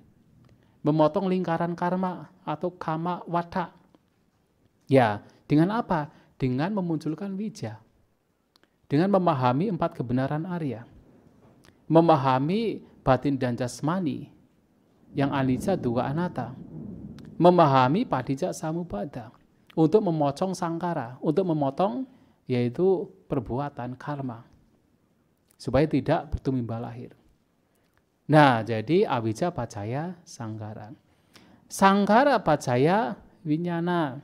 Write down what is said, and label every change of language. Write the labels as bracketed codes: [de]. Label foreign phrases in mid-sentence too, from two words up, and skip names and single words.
[id] Memotong lingkaran karma atau [pi] kama wata. [id] Ya, dengan apa? Dengan memunculkan wija. Dengan memahami 4 kebenaran Arya. Memahami batin dan jasmani yang [pi] anicca dukkha anatta, [id] memahami [pi] padicca samuppada [id] untuk memotong sangkara, untuk memotong yaitu perbuatan karma supaya tidak bertumimbal lahir. Nah, jadi [pi] awija pacaya sangkara. Sangkara pacaya winyana.